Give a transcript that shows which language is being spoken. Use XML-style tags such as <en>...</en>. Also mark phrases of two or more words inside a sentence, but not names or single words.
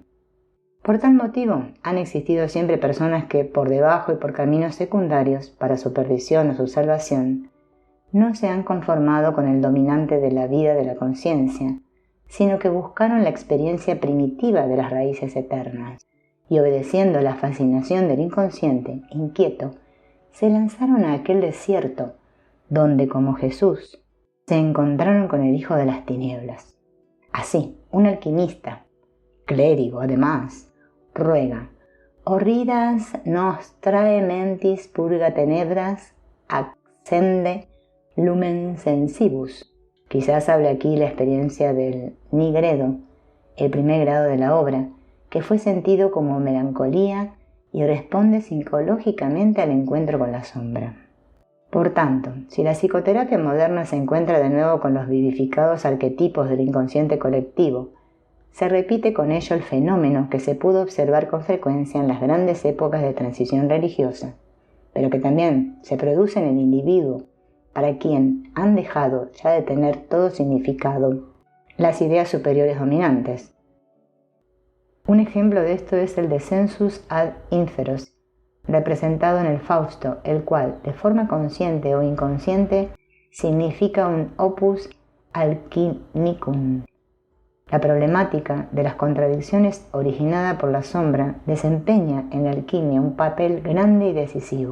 <es>Por tal motivo, han existido siempre personas que, por debajo y por caminos secundarios, para su perdición o su salvación, no se han conformado con el dominante de la vida de la conciencia, sino que buscaron la experiencia primitiva de las raíces eternas, y obedeciendo la fascinación del inconsciente inquieto, se lanzaron a aquel desierto, donde, como Jesús, se encontraron con el hijo de las tinieblas. Así, un alquimista, clérigo además, ruega:</es> <la>«Horridas nostrae mentis purga tenebras, accende lumen sensibus».</la> <es>Quizás hable aquí la experiencia del nigredo, el primer grado de la obra, que fue sentido como melancolía y responde psicológicamente al encuentro con la sombra. Por tanto, si la psicoterapia moderna se encuentra de nuevo con los vivificados arquetipos del inconsciente colectivo, se repite con ello el fenómeno que se pudo observar con frecuencia en las grandes épocas de transición religiosa, pero que también se produce en el individuo, para quien han dejado ya de tener todo significado las ideas superiores dominantes. Un ejemplo de esto es el</es> <la>descensus ad inferos,</la> <es>representado en el Fausto, el cual, de forma consciente o inconsciente, significa un</es> <la>opus alchimicum.</la> <es>La problemática de las contradicciones originada por la sombra desempeña en la alquimia un papel grande y decisivo.</es>